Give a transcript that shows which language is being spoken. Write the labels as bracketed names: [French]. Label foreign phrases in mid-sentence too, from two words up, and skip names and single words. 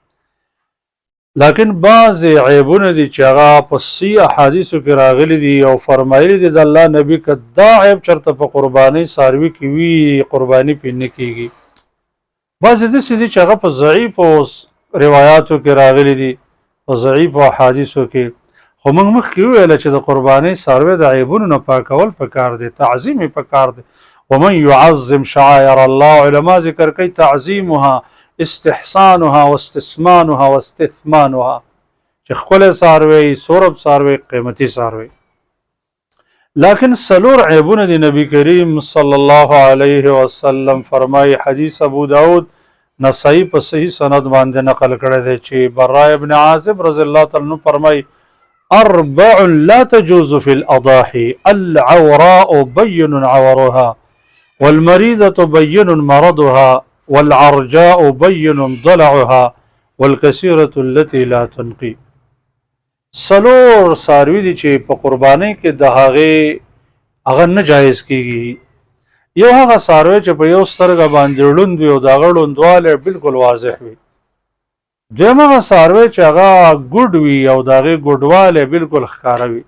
[Pashto] لیکن بعضې عیبونه دي چې هغه په صحیح احادیثو کې راغلي دي او فرمایلي دي د الله نبي که دا عیب چېرته په قربانۍ څاروي کې وي قرباني پې نه کېږي. بعضې داسې دي چې هغه په ضعیفو روایاتو کې راغلي دي، په ضعیفو احادیثو کې، خو موږ مخکې وویله چې د قربانۍ څاروی د عیبونو نه پاکول پکار دی، تعظیم یې پکار دی. [Arabic] ومن يعظم شعائر الله، [Pashto] علما ذکر کوي [Arabic] تعظیمها استحسانها واستثمانها واستثمانها، [Pashto] چې ښکلی څاروی، سورب څاروی، قیمتي څاروی. لیکن څلور عیبونه دی نبی کریم [Arabic] صلی الله علیه وسلم [Pashto] فرمایي، حدیث ابو داود نسائی په صحیح سند باندې نقل کړی دی چې براء ابن عازب [Arabic] رضی الله تعالی عنہ [Pashto] فرمایي [Arabic] اربع لا تجوز في الاضاحي العوراء بين عورها والمريضة بين مرضها والعرجاء بين ضلعها والكثيرة التي لا تنقي. [Pashto] څلور څاروي دي چې په قربانۍ کې د هغه نه جایز کېږي. یو هغه څاروی چې په یو سترګه باندې ړوند وي او د هغه ړوندوالی بالکل واضح وي. دویم هغه څاروی چې هغه ګوډ وي او د هغې ګوډوالی بالکل ښکاره وي.